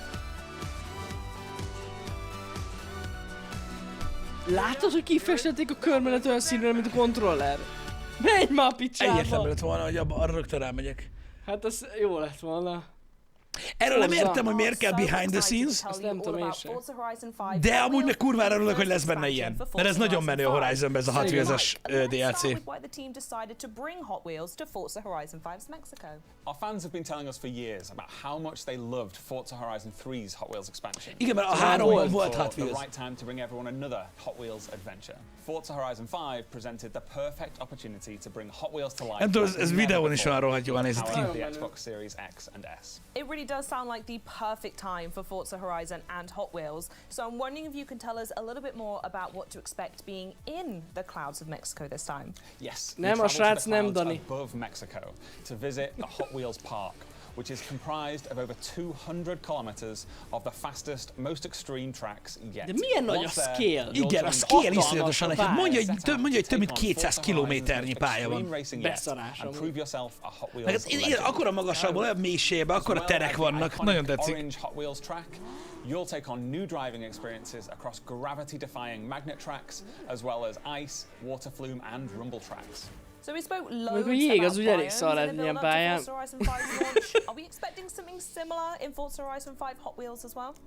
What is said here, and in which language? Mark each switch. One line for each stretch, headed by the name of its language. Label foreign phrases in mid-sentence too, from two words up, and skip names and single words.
Hungarian: Látod, hogy kifestették a körmenet olyan színűre, mint a kontroller? Menj már a picsába! Egyértelmű lett volna, hogy arra rögtön rámegyek. Hát az jó lett volna. Erről nem értem, hogy miért kell
English: behind the scenes.
Hungarian: Azt nem tudom én sem. De amúgy meg kurvára örülök, hogy lesz benne ilyen. Mert ez nagyon menő a Horizonben, ez a Hot Wheels-es DLC.
English: Our fans have been telling us for years about how much they loved Forza Horizon 3's Hot Wheels expansion.
Hungarian: Igen, mert a 3-ban volt Hot Wheels.
English: The right time to bring everyone another Hot Wheels adventure. Forza Horizon 5 presented the perfect opportunity to bring Hot Wheels to life.
Hungarian: Nem tudom, ez videón is olyan rohadt jól nézett ki.
English: The Xbox Series X and S. It really does sound like the perfect time for Forza Horizon and Hot Wheels. So I'm wondering if you can tell us a little bit more about what to expect being in the clouds of Mexico this time. Yes.
Hungarian: Nem, a srác nem, Dani.
English: Above Mexico to visit the Hot Wheels park, which is comprised of over 200 kilometers of the fastest, most extreme tracks yet.
Hungarian: De milyen nagy a scale? Igen, a scale iszonyatosan nagy. Mondja, hogy több mint 200 kilométernyi pálya van. Beszarás. Akkora magasságban, olyan mélységben, akkora terek vannak. Nagyon tetszik.
English: You'll take on new driving experiences across gravity-defying magnet tracks, as well as ice, water flume, and rumble tracks. So we spoke loads about biomes in the build-up to Forza Horizon 5's launch. Are we expecting something similar in Forza Horizon 5 Hot Wheels as well?